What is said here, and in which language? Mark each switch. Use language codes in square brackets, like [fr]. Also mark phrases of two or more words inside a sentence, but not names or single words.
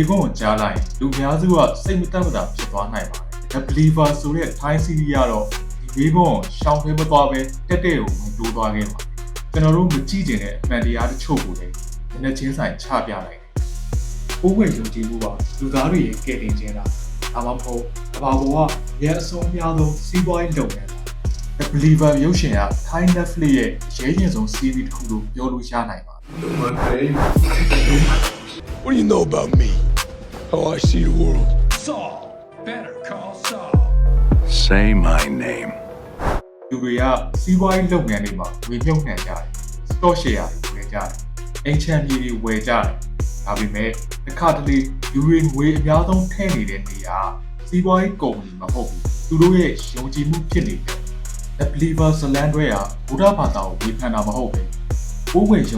[my] ခွန်းကိုကြားလိုက်လူအများစုကစိတ်မတက်မတာဖြစ်သွားနိုင်ပါတယ်။ The Believer ဆိုတဲ့ [en] Thai series [my] ကတော့ဒီမေးခွန်းကိုရှောင်ဖယ်မသွားပဲတက်တဲ့ကိုဝင်တိုးသွားခဲ့ပါတယ်။ကျွန်တော်တို့မကြည့်ကျင်တဲ့အမှန်တရားတချို့ကိုလည်းနည်းနည်းချင်းဆိုင်ချပြလိုက်တယ်။ပိုးွယ်ယုံကြည်မှုကလူသားတွေရဲ့ကယ်တင်ခြင်းလားဒါမှမဟုတ်ကမ္ဘာပေါ်ကရဲအဆုံးအများဆုံးစီးပွားရေးလုပ်ငန်း The Believer ရုပ်ရှင်က Thai Netflix ရဲ့အရေးကြီးဆုံး series တစ်ခုလို့ပြောလို့ရနိုင်ပါတယ် [en] What do you know about me? How I see the world? Saul. Better call Saul. Say my name. [my] လူတွေကစီးပွားရေးလုပ်ငန်းတွေမှာဝေမြုပ်နှံကြတယ် [en] stock share [my] တွေဝယ်ကြတယ်အိမ်ချမ်းပြည်တွေဝယ်ကြတယ်ဒါပေမဲ့တစ်ခါတလေလူတွေငွေအများဆုံးထည့်နေတဲ့နေ ရာစီးပွားရေးကုမ္ပဏီမဟုတ်ဘူးသူတို့ရဲ့ယုံကြည်မှုဖြစ်နေတယ် The Believer ဇလန်တွေကဘုရားဘာသာကိုဝေဖန်တာမဟုတ်ပဲပိုးဝင်ယုံ